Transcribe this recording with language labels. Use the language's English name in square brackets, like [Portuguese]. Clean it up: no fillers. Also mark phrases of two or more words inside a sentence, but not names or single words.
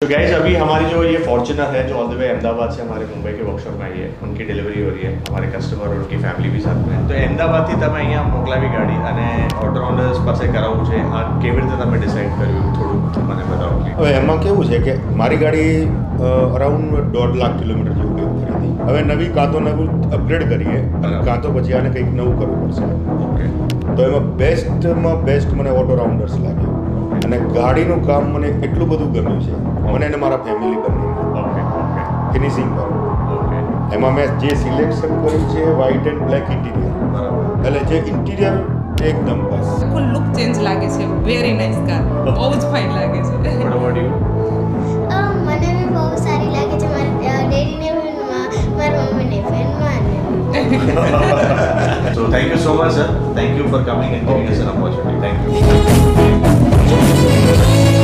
[Hindi] तो गाइज अभी हमारी जो ये फॉर्च्यूनर है जो [English] all the way [Hindi] अहमदाबाद से हमारे मुंबई के वर्कशॉप में आई है, उनकी डिलीवरी हो रही है, हमारे कस्टमर और उनकी फैमिली भी साथ में. [Gujarati] તો અહેમદાબાદથી તમે અહીંયા મોકલાવી ગાડી અને ઓલરાઉન્ડર્સ પાસે કરાવવું છે, આ કેવી રીતે તમે ડિસાઇડ કર્યું થોડું મને બતાવો. હવે એમાં કેવું છે કે મારી ગાડી અરાઉન્ડ 1.5 લાખ કિલોમીટર જેવું કંઈક ખરીદી. હવે નવી કાં તો નવું અપગ્રેડ કરીએ અને કાં તો પછી આને કંઈક નવું કરવું પડશે. ઓકે. તો એમાં બેસ્ટમાં બેસ્ટ મને ઓટો રાઉન્ડર્સ લાગ્યું અને ગાડીનું કામ મને એટલું બધું ગમ્યું છે મને અને મારા ફેમિલી બંને. [English] okay okay [Gujarati] ફિનિશિંગ પર ઓકે [English] એમાં મેં જે સિલેક્શન કર્યું છે white and black interior, [Gujarati] બરાબર. એટલે જે ઇન્ટિરિયર એકદમ બસ [English] full look change [Gujarati] લાગે છે. [English] very nice car, [Gujarati] બહુ જ ફાઇન લાગે છે. [English] What about you? [Gujarati] મને બી બહુ સારી લાગે છે. મારા ડેડીને મારા મમ્મીને ફેનમાં. [English] So thank you so much, sir. Thank you for coming and giving us an opportunity. Thank you.